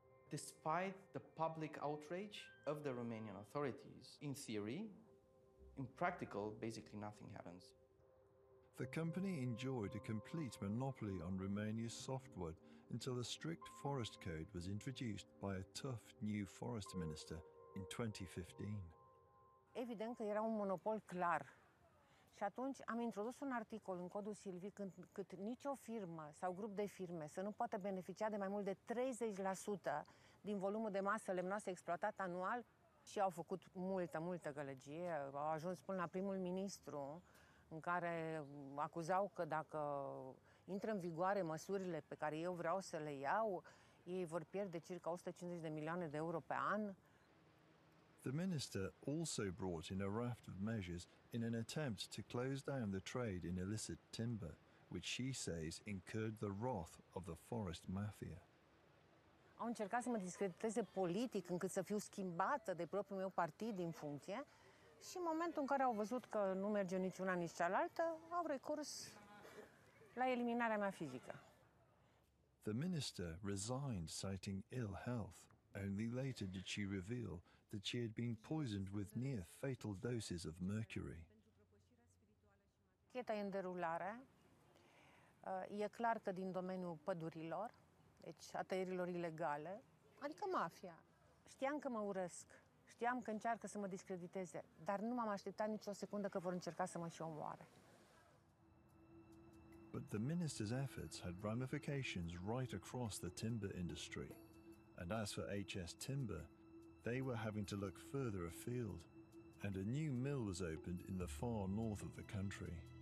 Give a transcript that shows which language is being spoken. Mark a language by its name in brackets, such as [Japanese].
[English] Despite the public outrage of the Romanian authorities, in theory, in practical, basically nothing happens. The company enjoyed a complete monopoly on Romania's softwood until a strict forest code was introduced by a tough new forest minister in 2015. [Romanian] Evident că era un monopol clar. Și atunci am introdus un articol în codul silvic cât nicio firmă sau grup de firme să nu poată beneficia de mai mult de 30% din volumul de masă lemnoasă exploatat anual, și au făcut multă gălăgie. Au ajuns până la primul ministru, în care acuzau că dacă intră în vigoare măsurile pe care eu vreau să le iau, ei vor pierde circa 150 de milioane de euro pe an. [English] The minister also brought in a raft of measures in an attempt to close down the trade in illicit timber, which she says incurred the wrath of the forest mafia. [Romanian] Au încercat să mă discrediteze politic, încât să fiu schimbată de propriul meu partid din funcție, și în momentul în care au văzut că nu merge niciuna, nici cealaltă, au recurs la eliminarea mea fizică. [English] The minister resigned citing ill health. Only later did she reveal that she had been poisoned with near fatal doses of mercury. [Romanian] Cheta e în derulare. E clar că din domeniul pădurilor, deci a tăierilor ilegale, adică mafia. Știam că mă urăsc, știam că încearcă să mă discrediteze, dar nu m-am așteptat nicio secundă că vor încerca să mă și omoare. [English] But the minister's efforts had ramifications right across the timber industry. And as for HS Timber, they were having to look further afield, and a new mill was opened in the far north of the country.